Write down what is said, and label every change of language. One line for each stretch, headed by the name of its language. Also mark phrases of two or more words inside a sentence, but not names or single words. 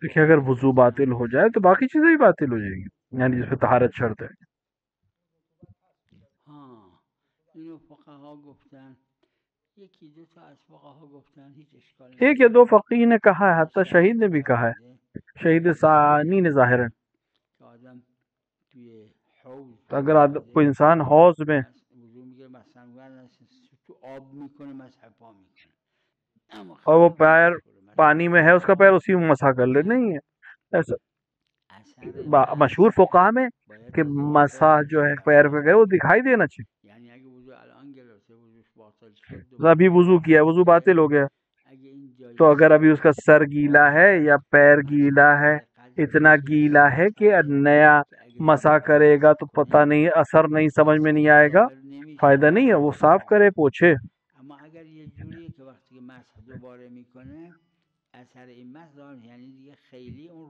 Urdu: دیکھیں اگر وضو باطل ہو جائے تو باقی چیزیں بھی باطل ہو جائیں گی، یعنی جس پہ طہارت شرط ہے.
Persian: ہاں اینو فقها گفتن، یکی دو تا از فقها گفتن هیچ اشکال نداره.
Urdu: ایک یا دو فقیہ نے کہا ہے، حتی شہید نے بھی کہا ہے، شہید ثانی نے ظاہراً،
Persian: که آدم توی حوض
Urdu: اگر کوئی انسان حوض میں
Persian: وضو میگیره مثلا تو آب میکنه مسح پا میکنه
Urdu: اور وہ پیر پانی میں ہے اس کا پیر اسی میں مسح کر لے، نہیں ہے ایسا. مشہور فقہا میں کہ مسح جو ہے پیر پہ گئے وہ دکھائی دینا چاہیے.
Persian: یعنی اگه وضو الان گرفته وضوش باطل شد
Urdu: ابھی وضو کیا وضو باطل ہو گیا، تو اگر ابھی اس کا سر گیلا ہے یا پیر گیلا ہے، اتنا گیلا ہے کہ نیا مسح کرے گا تو پتہ نہیں، اثر نہیں، سمجھ میں نہیں آئے گا، فائدہ نہیں ہے، وہ صاف کرے پوچھے.
Persian: اما اگر یه جوریه که وقتی که مسح دوباره میکنه اثر این مسح ظاهر یعنی دیگه خیلی اون